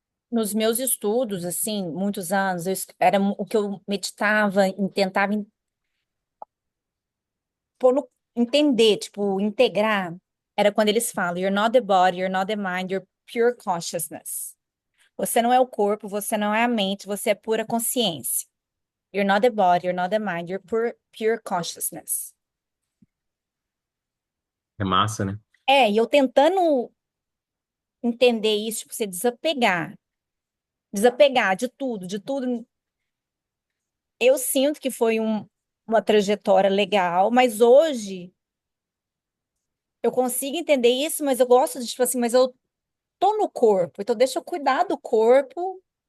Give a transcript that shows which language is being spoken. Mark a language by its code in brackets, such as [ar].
[pt] nos meus estudos, assim, muitos anos, era o que eu meditava, tentava entender, tipo, integrar, era quando eles falam, [en] you're not the body, you're not the mind, you're pure consciousness. [pt] Você não é o corpo, você não é a mente, você é pura consciência. [en] You're not the body, you're not the mind, you're pure consciousness. [pt] É massa, né? É, e eu tentando entender isso, tipo, você desapegar de tudo. Eu sinto que foi uma trajetória legal, mas hoje eu consigo entender isso, mas eu gosto de, tipo assim, mas eu tô no corpo, então deixa eu cuidar do corpo.